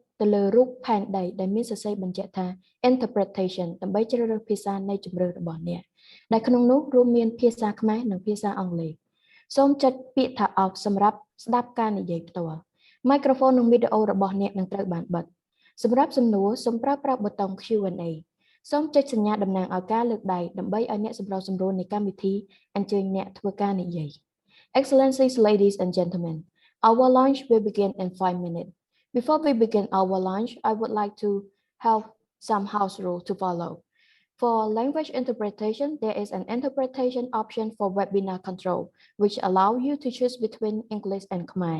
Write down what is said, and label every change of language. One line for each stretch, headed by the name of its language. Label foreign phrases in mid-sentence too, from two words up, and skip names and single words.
Khmer: ទៅលើរូបផែនដីដែលមានសរសេរបញ្ជាក់ថា interpretation ដើម្បីជ្រើសរើសភាសានៃជម្រើសរបស់អ្នកដែលក្នុងនោះរួមមានភាសាខ្មែរនិងភាសាអង់គ្លេសសូមចុចពាក្យថា off សម្រាប់ស្ដាប់ការនិយាយផ្ទាល់ Microphone និងវីដេអូរបស់អ្នកនឹងត្រូវបានបិទសម្រាប់សំណួរសូមប្រើប្រាស់ប៊ូតុង Q&A សូមចុចសញ្ញាតំណាងឲ្យការលើកដៃដើម្បីឲ្យអ្នកសម្របសម្រួលនៃកម្មវិធីអញ្ជើញអ្នកធ្វើការនិយាយ
English: Excellencies, ladies and gentlemen, our lunch will begin in 5 minutes. Before we begin our lunch, I would like to have some house rules to follow. For language interpretation, there is an interpretation option for webinar control, which allow you to choose between English and Khmer.